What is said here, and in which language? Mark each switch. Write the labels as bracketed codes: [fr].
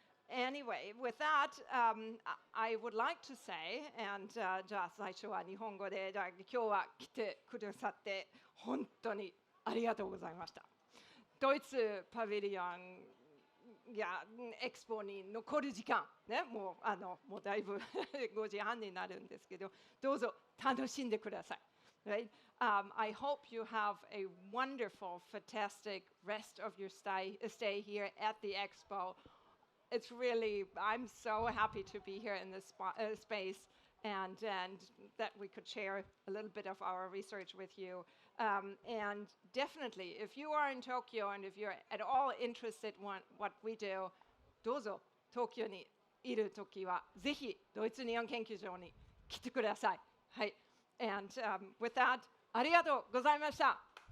[en] Anyway, with that, I would like to say, and [ja] じゃあ最初は日本語で、今日は来てくださって本当にありがとうございました。ドイツパビリオンやエクスポに残る時間、ね、もうだいぶ5時半になるんですけど、どうぞ楽しんでください。 [en] Right? I hope you have a wonderful, fantastic rest of your stay here at the Expo. It's really, I'm so happy to be here in this space and that we could share a little bit of our research with you. And definitely, if you are in Tokyo and if you're at all interested in what we do, [ja] どうぞ東京にいるときはぜひドイツ日本研究所に来てください。はい。 [en] And with that, [ja] ありがとうございました。